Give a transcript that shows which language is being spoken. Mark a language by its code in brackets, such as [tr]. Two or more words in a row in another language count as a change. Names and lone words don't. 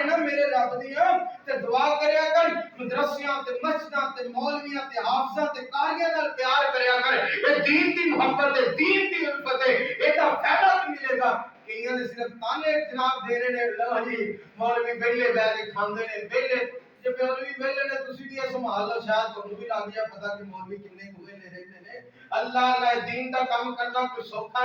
[pa] نا میرے رب دیاں تے دعا کریا کر مدرسیاں تے مسجداں تے مولویاں تے حافظاں تے قاریاں نال پیار کریا کر یہ دین دی محبت ہے دین دی الفت ہے ایدا فائدہ ملے گا کئیاں نے صرف تانے جناب دے رہے نے لو جی مولوی بیٹھے بیٹھ کے کھاندے نے بیٹھے جب مولوی بیٹھے نے تسی بھی سنبھال لو شاید تانوں بھی لگ گیا پتہ کہ مولوی کنے کوئے لے رہے نے [ur] اللہ کا دین کا کام کرنا [pa] کوئی سوکھا